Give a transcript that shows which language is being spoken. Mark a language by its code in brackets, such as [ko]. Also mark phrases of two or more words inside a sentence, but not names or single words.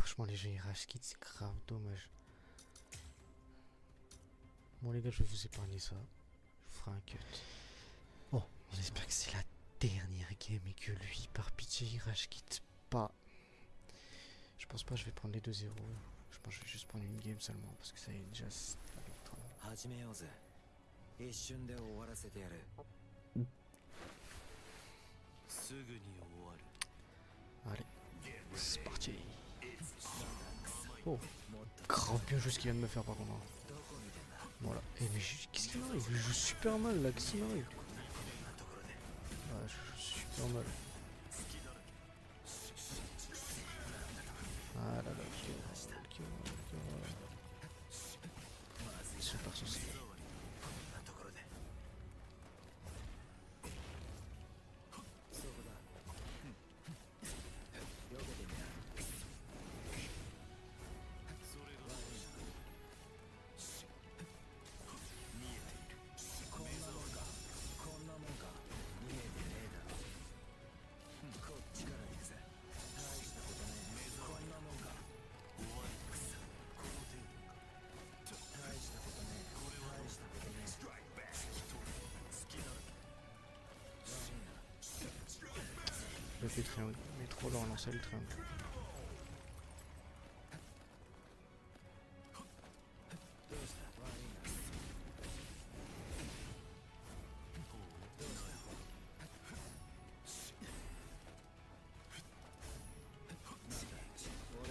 [fr] Franchement, les jeux [en] rage quit, [fr] c'est grave dommage. Bon, les gars, je vais vous épargner ça. Je vous ferai un cut. Bon, on espère que c'est la dernière game et que lui, par pitié, il [en] rage quitte [fr] pas. Je pense pas que je vais prendre les 2-0. Je pense que je vais juste prendre une game seulement parce que ça y est déjà c'est la victoire. [ja] 始めようぜ一瞬で終わらせてやるすぐに終わる [fr] Allez, c'est parti. Oh, [ja] もっと [fr] grave bien joué ce qu'il vient de me faire par contre. Hein. [ja] どこ見てんだ [fr] Voilà. Eh mais qu'est-ce qui m'arrive? Je joue super mal là, qu'est-ce qui m'arrive? [ja] こんなところで [fr] Ouais, je joue super mal. Ah là là, quel horreur. Super saucé. [ja] こんなところでそこだよけてみなそれが悪いな見えているこんなもんかこんなもんか見えてねえだろこっちから行くぜ大したことねえこんなもんか終わりくさこの程度か大したことねえ大したことねえ好きだろ [fr] Le fait triangle. Mais trop lent à lancer le triangle. [ja] どうした悪いなどうしたなんだ